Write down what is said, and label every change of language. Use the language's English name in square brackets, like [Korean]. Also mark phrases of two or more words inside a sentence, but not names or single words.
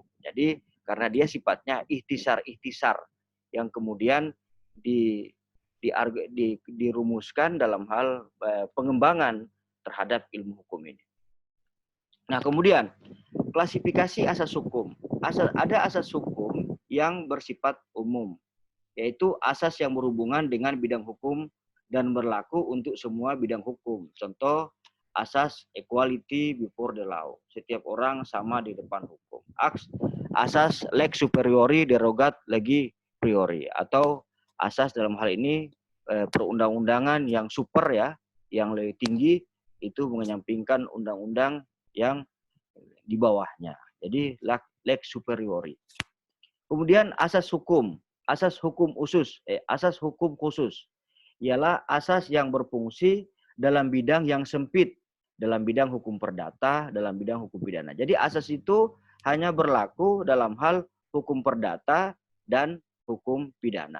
[Indonesian] Jadi karena dia sifatnya ikhtisar yang kemudian dirumuskan dalam hal pengembangan terhadap ilmu hukum ini. Nah, kemudian klasifikasi asas hukum. Ada asas hukum yang bersifat umum, yaitu asas yang berhubungan dengan bidang hukum dan berlaku untuk semua bidang hukum. Contoh, asas [English] equality before the law. [Indonesian] Setiap orang sama di depan hukum. Asas [Latin] lex superiori derogat legi priori, [Indonesian] atau asas dalam hal ini perundang-undangan yang super ya, yang lebih tinggi itu menyampingkan undang-undang yang di bawahnya. Jadi [Latin] lex superiori. [Indonesian] Kemudian asas hukum khusus ialah asas yang berfungsi dalam bidang yang sempit, dalam bidang hukum perdata, dalam bidang hukum pidana. Jadi asas itu hanya berlaku dalam hal hukum perdata dan hukum pidana.